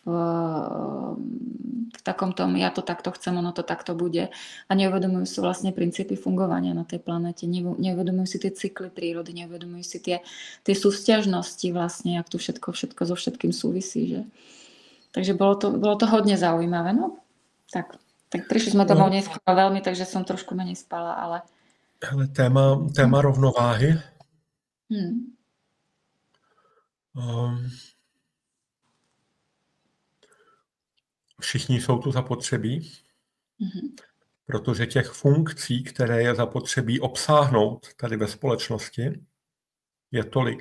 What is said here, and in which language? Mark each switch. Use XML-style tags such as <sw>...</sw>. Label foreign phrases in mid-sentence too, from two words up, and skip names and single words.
<sk>v takom tom, ja to takto chcem, ono to takto bude a neuvedomujú si vlastne princípy fungovania na tej planete, neuvedomujú si tie cykly prírody, neuvedomujú si tie súvzťažnosti vlastne, jak tu všetko so všetkým súvisí. Že? Takže bolo to hodne zaujímavé. No, tak prišli sme domov neskoro veľmi, takže som trošku menej spala, ale...</sk> <cs>Hele, téma rovnováhy. Všichni jsou tu zapotřebí, protože těch funkcí, které je zapotřebí obsáhnout tady ve společnosti, je tolik.</cs>